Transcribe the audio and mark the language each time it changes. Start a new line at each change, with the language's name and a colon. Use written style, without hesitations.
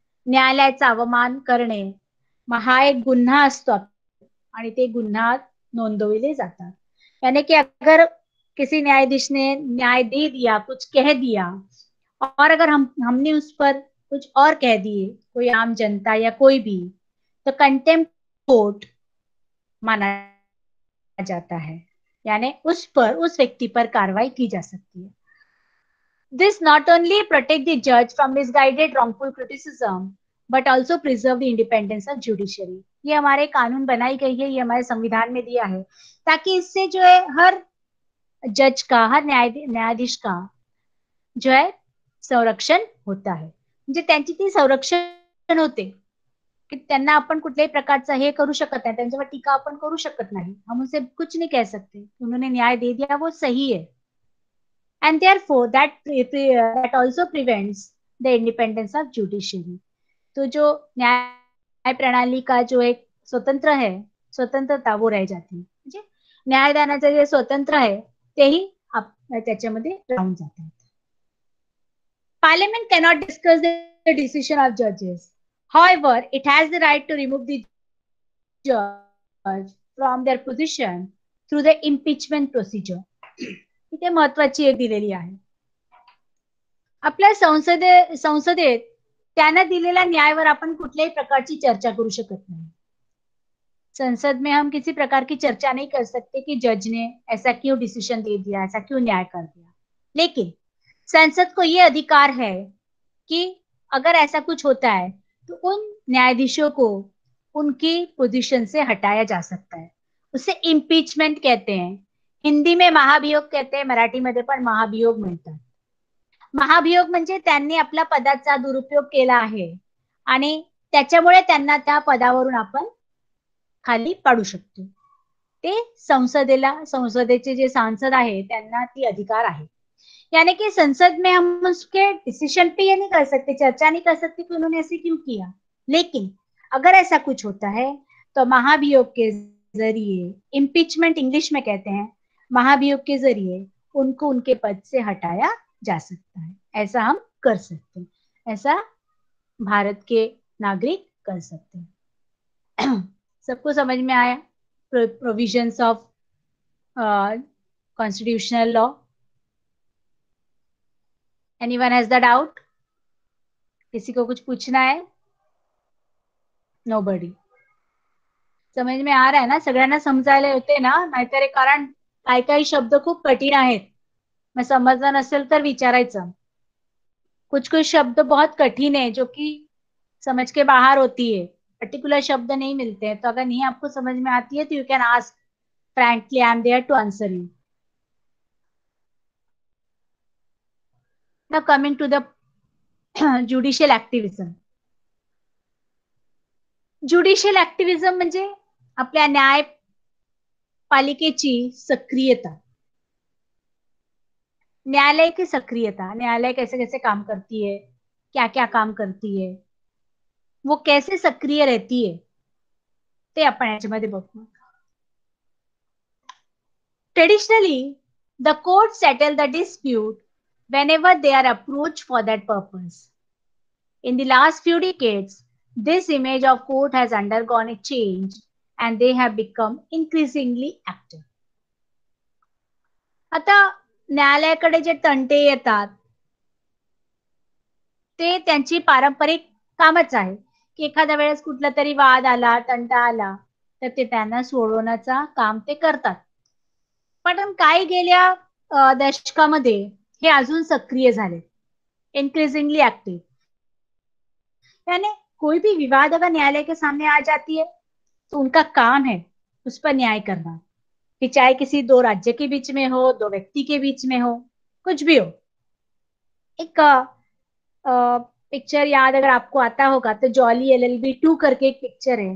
Marathi: न्यायालयाचा अवमान करणे हा एक गुन्हा असतो आणि ते गुन्हा नोंदवले जातात.
Hindi: यानी कि अगर किसी न्यायाधीश ने न्याय दे दिया, कुछ कह दिया और अगर हमने उस पर कुछ और कह दिए, कोई आम जनता या कोई भी, तो कंटेम्प्ट कोर्ट माना जाता है, यानी उस पर, उस व्यक्ति पर कार्रवाई की जा सकती है.
English: This not only protect the judge from misguided wrongful criticism, but also preserve the independence of judiciary.
Hindi: ये हमारे कानून बनाई गई है, ये हमारे संविधान में दिया है, ताकि इससे जो है हर जज का, हर न्यायाधीश का जो है संरक्षण होता है.
Marathi: म्हणजे त्यांची ती संरक्षण होते की त्यांना आपण कुठल्याही प्रकारचा हे करू शकत नाही, त्यांच्यावर टीका आपण करू शकत नाही.
Hindi: हम उनसे कुछ नहीं कह सकते, उन्होंने न्याय दे दिया, वो सही है.
English: And therefore that also prevents the independence of judiciary.
Hindi: तो जो न्याय प्रणाली का जो एक स्वतंत्र है, स्वतंत्रता वो रह जाती है.
Marathi: म्हणजे न्यायदानाचं जे स्वतंत्र आहे तेही त्याच्यामध्ये राहून जातात.
English: Parliament cannot discuss the decision of judges. However, it has the right to remove the judge from their position through the impeachment procedure.
Marathi: इथे महत्वाची एक दिलेली आहे. आपल्या संसदेत त्यांना दिलेल्या न्यायावर आपण कुठल्याही प्रकारची चर्चा करू शकत नाही.
Hindi: संसद में हम किसी प्रकार की चर्चा नहीं कर सकते कि जज ने ऐसा क्यों डिसीजन दे दिया, ऐसा क्यों न्याय कर दिया. लेकिन संसद को ये अधिकार है कि अगर ऐसा कुछ होता है तो उन न्यायाधीशों को उनकी पोजीशन से हटाया जा सकता है. उसे इम्पीचमेंट कहते हैं. हिंदी में महाभियोग कहते हैं,
Marathi: मराठीमध्ये पण महाभियोग म्हणतात. महाभियोग म्हणजे त्यांनी आपल्या पदाचा दुरुपयोग केला आहे आणि त्याच्यामुळे त्यांना त्या पदावरून आपण खाली पाडू शकतो. ते संसदेचे जे सांसद आहे त्यांना ती अधिकार आहे.
Hindi: यानी कि संसद में हम उसके डिसीजन पे ये नहीं कर सकते, चर्चा नहीं कर सकते कि उन्होंने ऐसे क्यों किया. लेकिन अगर ऐसा कुछ होता है तो महाभियोग के जरिए, इम्पीचमेंट इंग्लिश में कहते हैं, महाभियोग के जरिए उनको उनके पद से हटाया जा सकता है. ऐसा हम कर सकते हैं, ऐसा भारत के नागरिक कर सकते हैं. सबको समझ में आया
English: Provisions of constitutional law? Anyone has the doubt?
Hindi: किसी को कुछ पूछना है? नोबडी. समझ में आ रहा है ना?
Marathi: सगळ्यांना समजायला होते ना? नाहीतर कारण काही काही शब्द खूप कठीण आहेत. मग समजलं नसेल तर विचारायचं.
Hindi: कुछ कुछ शब्द बहुत कठिन है जो कि समझ के बाहर होती है, पर्टिकुलर शब्द नहीं मिलते हैं. तो अगर नहीं आपको समझ में आती है तो
English: You can ask frankly, I am there to answer you. Now coming to the judicial activism.
Marathi: Judicial ऍक्टिव्हिजम म्हणजे आपल्या न्यायपालिकेची सक्रियता.
Hindi: न्यायालय की सक्रियता, न्यायालय कैसे कैसे काम करती है, क्या क्या काम करती है, वो कैसे सक्रिय रहती है,
Marathi: ते आपण याच्यामध्ये बघू.
English: Traditionally, the courts settle the dispute whenever they are approached for that purpose. In the last few decades, this image of court has undergone a change and they have become increasingly active.
Marathi: आता न्यायालयाकडे जे तंटे येतात ते त्यांची पारंपरिक कामच आहे की एखाद्या वेळेस कुठला तरी वाद आला, तंटा आला तर ते त्यांना सोडवण्याचा काम ते करतात. पण काय गेल्या दशकामध्ये हे अजून सक्रिय झाले,
English: Increasingly active.
Hindi: यानी कोई भी विवाद अगर न्यायालय के सामने आ जाती है तो उनका काम है उस पर न्याय करना, कि चाहे किसी दो राज्य के बीच में हो, दो व्यक्ति के बीच में हो, कुछ भी हो. एक पिक्चर याद अगर आपको आता होगा तो जॉली LLB 2 करके एक पिक्चर है.